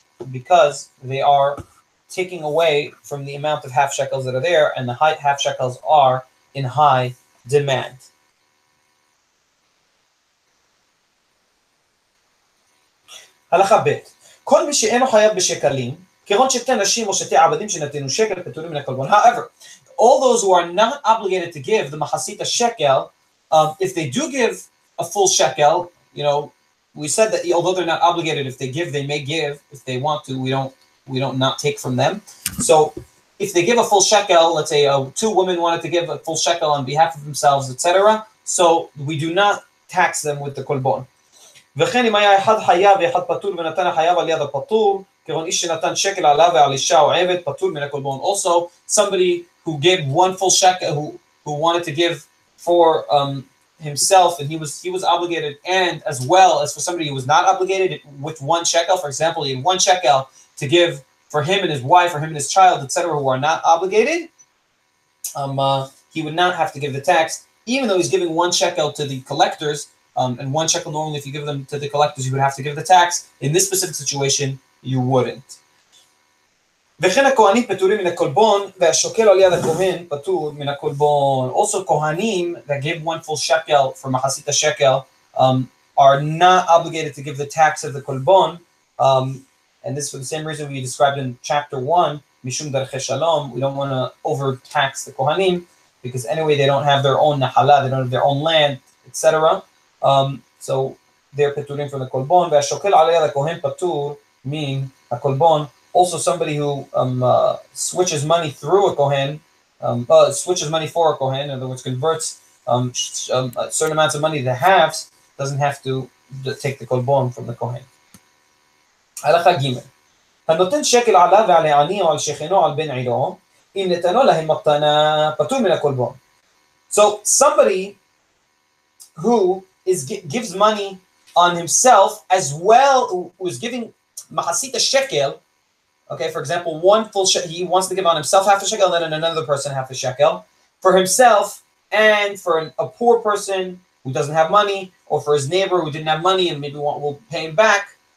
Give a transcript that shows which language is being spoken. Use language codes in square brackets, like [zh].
[en] because they are taking away from the amount of half shekels that are there, and the half shekels are in high demand. [he] הלכה ב' כל מי שאינו חייב בשקלים, כגון שתי נשים או שתי עבדים שנתנו שקל פטורים מן הקולבון. [en] However, all those who are not obligated to give the Mahasita shekel, if they do give a full shekel, we said that although they're not obligated, if they give, they may give. If they want to, we don't not take from them. So if they give a full shekel, let's say 2 women wanted to give a full shekel on behalf of themselves, etc. So we do not tax them with the kolbon. [he] וכן אם היה אחד חייב ואחד פטור ונתן החייב על יד הפטור, כגון איש שנתן שקל עליו ועל אישה או עבד, פטור מן הקולבון. [en] Also, somebody who gave 1 full shekel, who wanted to give for himself, and he was obligated, and as well as for somebody who was not obligated with 1 shekel, for example, he had 1 shekel to give for him and his wife, or him and his child, etc., who are not obligated, he would not have to give the tax, even though he's giving 1 shekel to the collectors, and 1 shekel normally, if you give them to the collectors, you would have to give the tax. In this specific situation, you wouldn't. [he] וכן הכהנים פטורים מן הקולבון, והשוקל על יד הכהן פטור מן הקולבון. [en] Also, kohanim that gave 1 full shekel for Mahasita shekel are not obligated to give the tax of the kolbon, and this for the same reason we described in chapter 1, [he] mishum darchei shalom. [en] We don't want to overtax the kohanim, because anyway they don't have their own nahala, they don't have their own land, etc. So they're peturim from the kolbon. [he] והשוקל על יד הכהן פטור מן הקולבון. [en] Also, somebody who switches money through a kohen, switches money for a kohen, in other words, converts certain amounts of money to halves, doesn't have to take the kolbon from the kohen. [he] הלכה ג' הנותן שקל עליו ועל העני או על שכנו על בן עירו, אם נתנו להם מתנה פטור מן הקולבון. [en] So somebody who gives money on himself as well, who is giving mahasita shekel. Okay, for example, one full shekel, he wants to give on himself half a shekel, and then another person half a shekel for himself, and for a poor person who doesn't have money, or for his neighbor who didn't have money and maybe will pay him back.